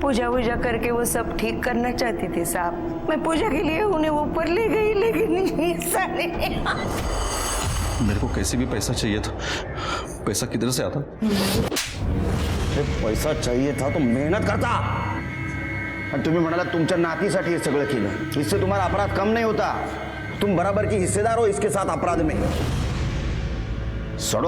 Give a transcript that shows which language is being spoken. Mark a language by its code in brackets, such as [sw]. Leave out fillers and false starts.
[hi] पूजा वूजा करके वो सब ठीक करना चाहती थी सांप। मैं पूजा के लिए उन्हें ऊपर ले गई, लेकिन ऐसा नहीं। मेरे को कैसे भी पैसा चाहिए था। पैसा किधर से आता? पैसा चाहिए था तो मेहनत करता. [mr] आणि तुम्ही म्हणाला तुमच्या नातीसाठी हे सगळं केलं. [hi] इससे तुम्हारा अपराध कम नहीं होता. तुम बराबर की हिस्सेदार हो इसके साथ अपराध में. सड़ो